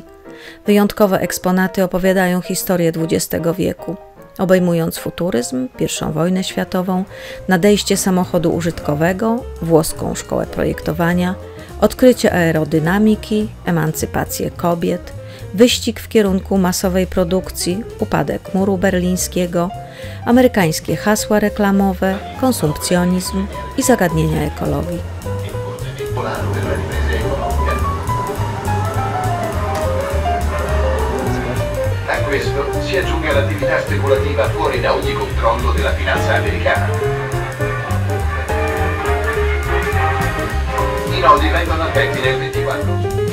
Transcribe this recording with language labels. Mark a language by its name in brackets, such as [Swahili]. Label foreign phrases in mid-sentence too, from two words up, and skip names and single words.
[Polish] Wyjątkowe eksponaty opowiadają historię XX wieku, obejmując futuryzm, I wojnę światową, nadejście samochodu użytkowego, włoską szkołę projektowania, odkrycie aerodynamiki, emancypację kobiet, wyścig w kierunku masowej produkcji, upadek muru berlińskiego, amerykańskie hasła reklamowe, konsumpcjonizm i zagadnienia ekologii. [Italian] A questo si aggiunge l'attività speculativa fuori da ogni controllo della finanza americana. I nodi vengono aperti nel 24.